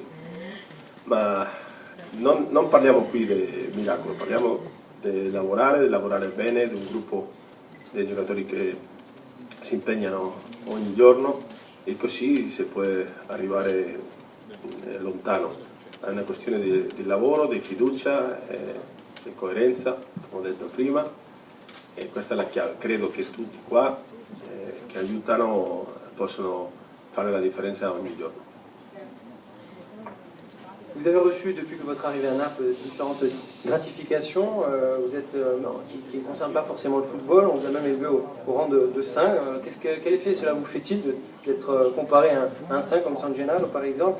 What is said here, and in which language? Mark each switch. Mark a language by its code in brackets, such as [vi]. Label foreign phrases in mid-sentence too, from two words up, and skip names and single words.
[it] Ma non parliamo qui di miracolo, parliamo di lavorare bene, di un gruppo di giocatori che si impegnano ogni giorno e così si può arrivare lontano. È una questione di lavoro, di fiducia, di coerenza, come ho detto prima, e questa è la chiave. Credo che tutti qua che aiutano possono fare la differenza ogni giorno. [fr] Vous avez reçu depuis que votre arrivée à Naples différentes gratifications qui ne concernent pas forcément le football. On vous a même élevé au rang de saint. Quel effet cela vous fait-il d'être comparé à un saint comme San Gennaro par exemple?